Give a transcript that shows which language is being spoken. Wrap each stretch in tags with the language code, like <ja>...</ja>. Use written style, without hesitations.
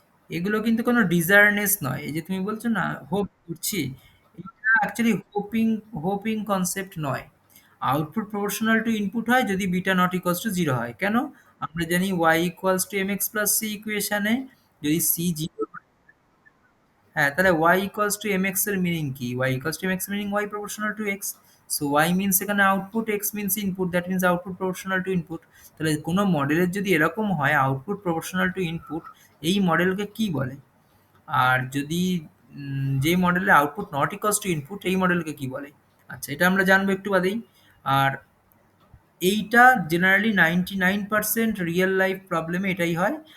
<bn>এগুলো কিন্তু কোনো ডিজায়ারনেস নয়, এই যে তুমি বলছো না হোপ করছি, এটা অ্যাকচুয়ালি হোপিং কনসেপ্ট নয়।</bn> <en>output proportional to input</en> <bn>হয় যদি</bn> <en>beta not equals to zero</en> <bn>হয়। কেন? আমরা জানি Y equals to M x plus C ইকুয়েশনে যদি সি জিরো, হ্যাঁ, তাহলে</bn> <en>y equals to mx</en> <bn>এর মিনিং কি?</bn> <en>y equals to mx meaning y proportional to x. So y means</en> <bn>এখানে</bn> <en>Output, x means input, that means output proportional to input.</en> <bn>তাহলে কোনো মডেলের যদি এরকম হয় আউটপুট প্রপোর্শনাল টু ইনপুট, এই মডেলকে কি বলে? আর যদি যে মডেলে</bn> <en>output not equals to input,</en> <bn>এই মডেলকে কি বলে? আচ্ছা, এটা আমরা জানবো একটু বাদেই। আর এইটা জেনারেলি 99% রিয়েল লাইফ প্রবলেমে এটাই হয়।</bn>